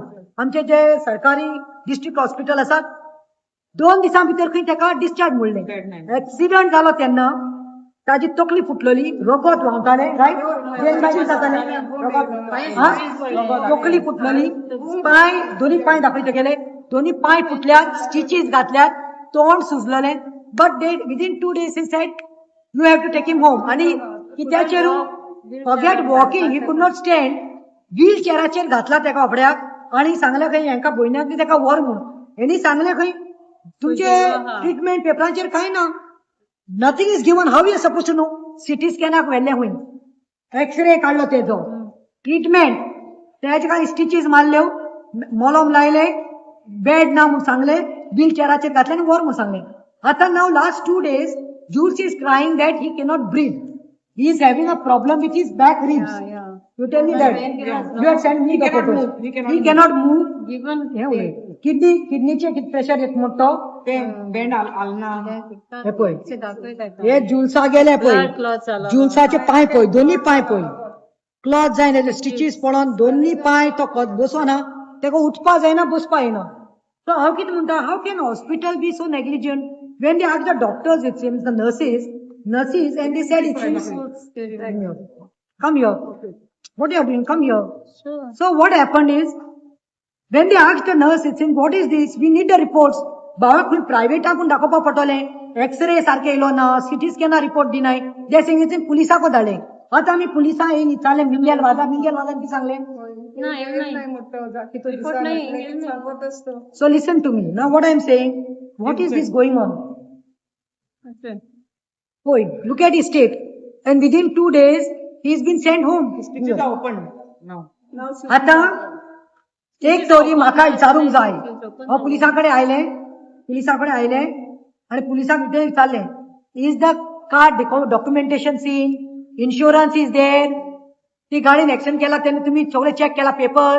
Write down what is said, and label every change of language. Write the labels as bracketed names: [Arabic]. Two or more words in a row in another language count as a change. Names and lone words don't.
[Konkani] आमचे जे सरकारी डिस्ट्रिक्ट हॉस्पिटल आसा 2 दिसां भितर खंय ताका डिस्चार्ज म्हणलें. एक्सिडंट जालो तेन्ना ताजी तकली फुटलेली. रगत व्हांवताले रायट. तकली फुटलेली. पांय दोन्ही पांय दाखयते गेले. दोन्ही पांय फुटल्यात. स्टिचीस घातल्यात. तोंड सुजलेलें. [English] But they within 2 days he said you have to take him home. [Konkani] आनी कित्याचेर [English] forget walking he could not stand. [Konkani] व्हील चेअराचेर घातला तेका आपल्याक आनी सांगलें खंय हेंका भयण्याक तेका व्हर म्हूण. हेणी सांगलें खंय तुमचे ट्रिटमेंट पेपराचेर कांय ना. [English] Nothing is given. How you suppose to know. [Konkani] सिटी स्कॅनाक व्हेल्ले खंय. एक्सरे काडलो तेजो. ट्रिटमेंट तेजे कांय स्टिचीस मारल्यो. मलम लायले. बेड ना म्हूण सांगलें. व्हील चेअराचेर घातलें आनी व्हर म्हूण सांगलें. [English] आतां now last 2 days Jules is crying that he cannot breathe. He is having a problem with his back ribs. You tell me that. You have sent me the photos. He cannot move. even [Konkani] किडनीचे किती प्रेशर येत मोठो बेंड आलना हे पळय. हे जुलसा गेले पळय. जुलसाचे पांय पळय. दोन्ही पांय पळय. क्लॉथ जायना. स्टिचीस पडोन दोन्ही पांय तो बसोना. तेका उठपा जायना बसपा येना. [English] So how can hospital be so negligent when they asked the doctors, it seems the nurses, and they said it seems. Come here. What are you doing? Come here. Sure. So what happened is when they asked the nurse, it seems what is this? We need the reports. [Konkani] बाबा खंय प्रायवेट आपूण दाखोवपा पडटलें. एक्सरे सारके येयलो ना. सिटी स्कॅनार रिपोर्ट दिनाय. ते सांगितले पुलिसाक धाडले. आतां आमी पुलिसां येयन विचारलें मिंगेलवादान कितें सांगलें. [English] So listen to me. Now what I am saying, what is this going on? Oh, look at his state. And within 2 days, he's been sent home. stitches are open now. [Konkani] आता एक स्टोरी म्हाका विचारूंक जाय. हांव पुलिसांकडे आयले आनी पुलिसांक कितें विचारलें. [English] is the card documentation seen. insurance is there. [Konkani] ती गाडीन एक्सिडेंट केला तेन्ना तुमी सगळे चॅक केला पेपर्स.